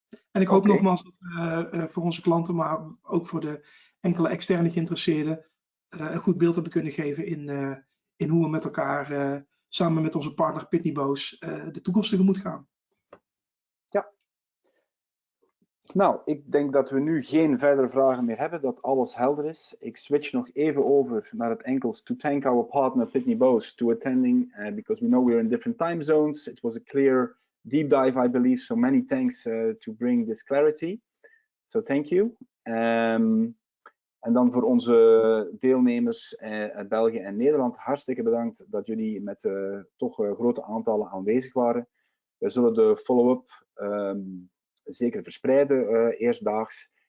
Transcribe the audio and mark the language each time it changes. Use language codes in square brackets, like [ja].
[nl] En ik hoop nogmaals dat we voor onze klanten, maar ook voor de enkele externe geïnteresseerden, een goed beeld hebben kunnen geven in hoe we met elkaar, samen met onze partner Pitney Bowes, de toekomst tegemoet gaan. Ja. Nou, ik denk dat we nu geen verdere vragen meer hebben, dat alles helder is. Ik switch nog even over naar het Engels. [en] To thank our partner Pitney Bowes to attending, because we know we're in different time zones. It was a clear deep dive, I believe. So many thanks to bring this clarity. So thank you. [nl] En dan voor onze deelnemers uit België en Nederland, hartstikke bedankt dat jullie met toch grote aantallen aanwezig waren. We zullen de follow-up zeker verspreiden eerstdaags.